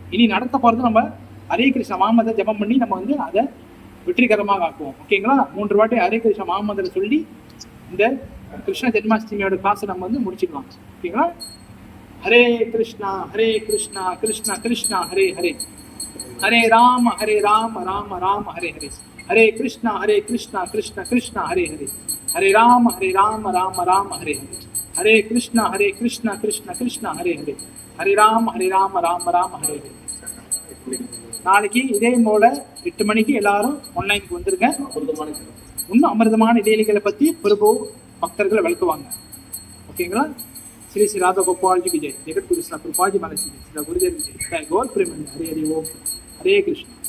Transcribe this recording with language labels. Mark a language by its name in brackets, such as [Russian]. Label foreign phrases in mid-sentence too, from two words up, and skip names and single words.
[Tamil] இனி நடக்க போறது நம்ம ஹரே கிருஷ்ண மாமந்திர ஜெபம் பண்ணி நம்ம வந்து அதை வெற்றிகரமாக ஆக்குவோம். ஓகேங்களா? 3 வாட்டி ஹரே கிருஷ்ண மாமந்திரம் சொல்லி இந்த கிருஷ்ண ஜென்மாஷ்டமியோட கிளாஸை நம்ம வந்து முடிச்சுக்கலாம். ஓகேங்களா? [Sanskrit] हरे कृष्ण कृष्ण कृष्ण हरे हरे, हरे राम राम राम हरे हरे, हरे कृष्ण कृष्ण कृष्ण हरे हरे, हरे राम राम राम हरे हरे, हरे कृष्ण कृष्ण कृष्ण हरे हरे, हरे राम राम राम हरे हरे. [Tamil] நாளைக்கு இதே போல 8 மணிக்கு எல்லாரும் ஆன்லைனுக்கு வந்துருங்க. இன்னும் அமிர்தமான லீலைகளை பத்தி பிரபு பக்தர்களை விளக்குவாங்க. ஓகேங்களா? ஸ்ரீ ஸ்ரீ ராதா கோபால்ஜி விஜய், ஜெகத் குரு ஸ்ரீ கிருபாஜி மலசி, ஸ்ரீ குருதேவ் விஜய், கோல் பிரேமன், ஹரே ஹரி ஓம், ஹரே கிருஷ்ணா.